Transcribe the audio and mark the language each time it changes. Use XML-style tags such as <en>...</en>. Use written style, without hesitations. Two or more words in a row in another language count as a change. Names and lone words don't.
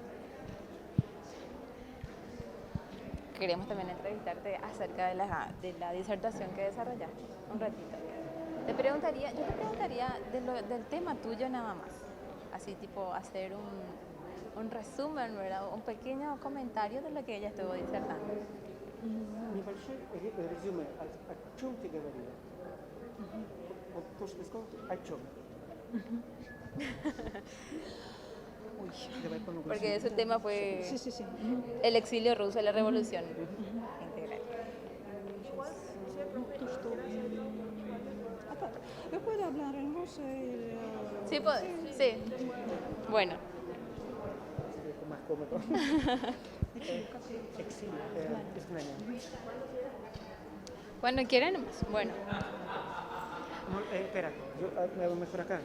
<es>Queremos también entrevistarte acerca de la disertación que desarrollaste. Un ratito. Yo te preguntaría del tema tuyo nada más. Así tipo hacer un resumen, ¿verdad? Un pequeño comentario de lo que ella estuvo disertando.</es> <ru>Небольшой резюме о чем ты говорила. Вот то, что ты сказал, о чем. Uy, давай по-новому.</ru> <es>Porque ese tema fue Sí, sí, sí. el exilio ruso, la revolución integral.</es> <ru>То, что... А так,</ru> <es>yo puedo hablar en ruso y... Sí, sí. Bueno, Más cómodo. Exilio, изгнание. cuando quieran, bueno. No, espera, me hago mejor acá.</es>